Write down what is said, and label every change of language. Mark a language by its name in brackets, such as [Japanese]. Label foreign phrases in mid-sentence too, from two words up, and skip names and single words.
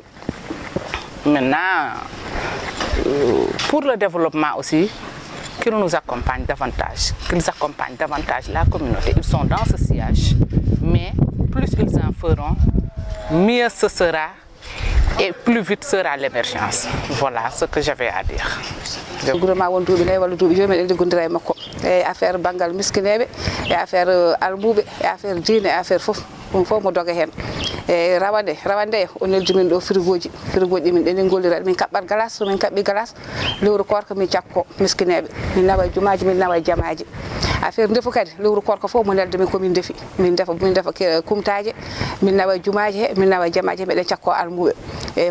[French] Maintenant, pour le développement aussi, qu'ils nous accompagnent davantage, qu'ils accompagnent davantage la communauté. Ils sont dans ce sillage, mais plus ils en feront, mieux ce sera et plus vite sera l'émergence. Voilà ce que j'avais à dire. [Fula] gouvernement won duuɓi nayi walla duuɓi joyi meɗen liggondira e makko e affaire banggal miskineɓe e affaire almuɓe e affaire diine e affaire fof ɗum fof mo doga hen e rawande o neldi min ɗo frigoji min ɗenen gollira min kaɓɓat glace so min kaɓɓi glace lewru korka min cakko miskineɓe min nawa e jumaji min nawa e jamaji affaire ndefu kadi lewru korka fof mo nelda min komin defi min defa kumtaje min nawa e jumaji he min nawa e jamaji he meɗen cakko almuɓe e